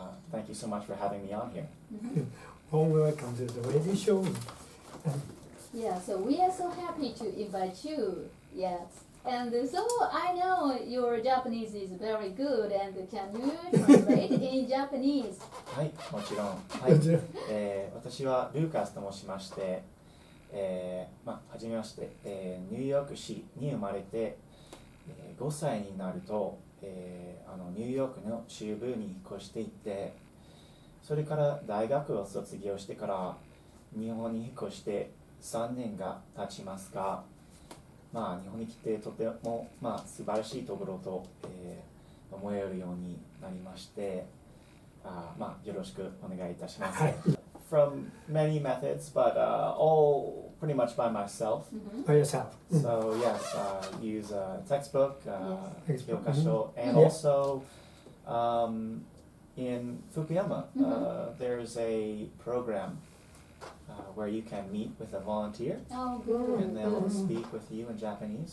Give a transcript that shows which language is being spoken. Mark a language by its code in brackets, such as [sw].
[en] Thank you so much for having me on here. Warm welcome to the radio show. Yeah, so we are so happy to invite you. Yes. And so I know your Japanese is very good, and can you translate in Japanese? [ja] はい、もちろん。はい、私はルーカスと申しまして、はじめまして、ニューヨーク市に生まれて、 5歳になると、ニューヨークの中部に引っ越していって、それから大学を卒業してから日本に引っ越して3年が経ちますが、日本に来てとても、素晴らしいところと、思えるようになりまして、よろしくお願いいたします。 [en] From many methods, but all pretty much by myself. By yourself. So yes, use a textbook, 教科書, and also in Fukuyama, there's a program where you can meet with a volunteer, and they'll speak with you in Japanese.